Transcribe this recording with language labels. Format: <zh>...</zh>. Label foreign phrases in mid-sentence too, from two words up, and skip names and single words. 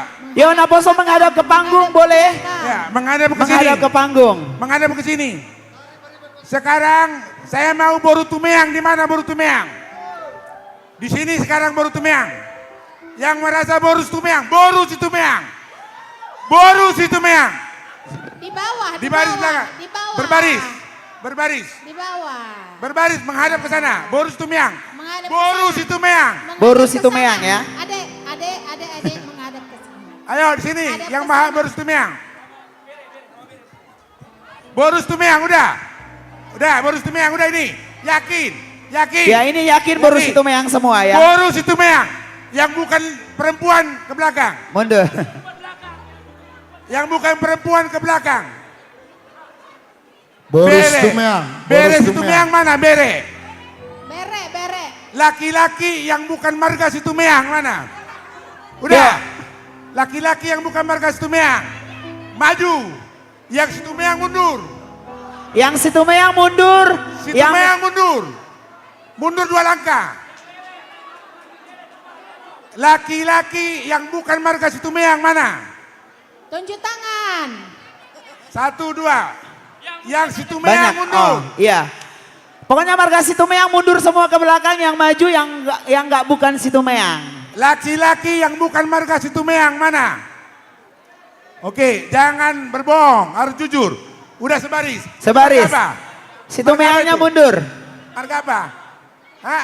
<id>Yo, Naposo menghadap ke panggung boleh? Ya, menghadap ke sini. Menghadap ke panggung. Menghadap ke sini. Sekarang saya mau Boru Tumeang. Di mana Boru Tumeang? Di sini sekarang Boru Tumeang. Yang merasa Boru Tumeang, Boru Situmeang. Boru Situmeang. Di bawah, Di baris belakang. di bawah. Berbaris. Berbaris. Di bawah. Berbaris menghadap ke sana. Boru Situmeang. Menghadap Boru Situmeang. Boru Situmeang ya. Adek menghadap ke sini. Ayo di sini yang maha Boru Situmeang. Boru Situmeang udah. Udah Boru Situmeang udah ini. Yakin. Yakin. Ya ini yakin Boru Situmeang semua ya. Boru Situmeang. Yang bukan perempuan ke belakang. Mundur. Yang bukan perempuan ke belakang. Boru Situmeang. Bere Situmeang mana Bere? Bere. Laki-laki yang bukan marga Situmeang mana? Udah. Laki-laki yang bukan marga Situmeang. Maju. Yang Situmeang mundur. Yang Situmeang mundur. Situmeang mundur. Mundur 2 langkah. Laki-laki yang bukan marga Situmeang mana? Tunjuk tangan. 1, 2. Yang Situmeang mundur. Iya. Pokoknya marga Situmeang mundur semua ke belakang, yang maju yang nggak bukan Situmeang. Laki-laki yang bukan marga Situmeang mana? Oke, jangan berbohong, harus jujur. Udah sebaris. Sebaris. Marga apa? Situmeangnya mundur. Marga apa? Hah?</id>